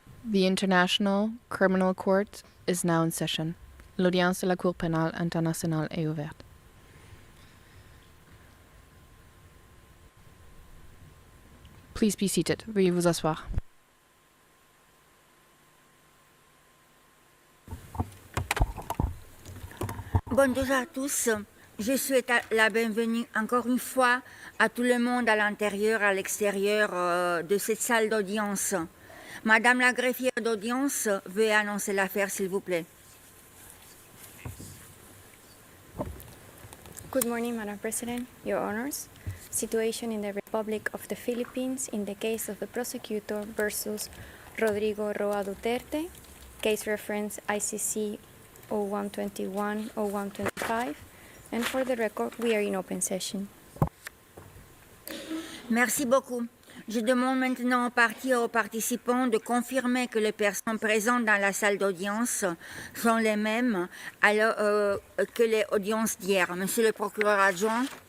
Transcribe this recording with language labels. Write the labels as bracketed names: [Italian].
[English] The International Criminal Court is now in session. [French] L'audience de la Cour pénale internationale est ouverte. [English] Please be seated. [French] Veuillez vous asseoir. Bonjour à tous. Je souhaite la bienvenue encore une fois à tout le monde à l'intérieur, à l'extérieur de cette salle d'audience. Madame la greffière d'audience, veuillez annoncer l'affaire, s'il vous plaît. [English] Good morning, Madam President, Your Honors. Situation in the Republic of the Philippines in the case of the prosecutor versus Rodrigo Roa Duterte. case reference ICC 0121-0125. And for the record, we are in open session. [French] Merci beaucoup. Je demande maintenant aux parties et aux participants de confirmer que les personnes présentes dans la salle d'audience sont les mêmes que les audiences d'hier. Monsieur le procureur adjoint.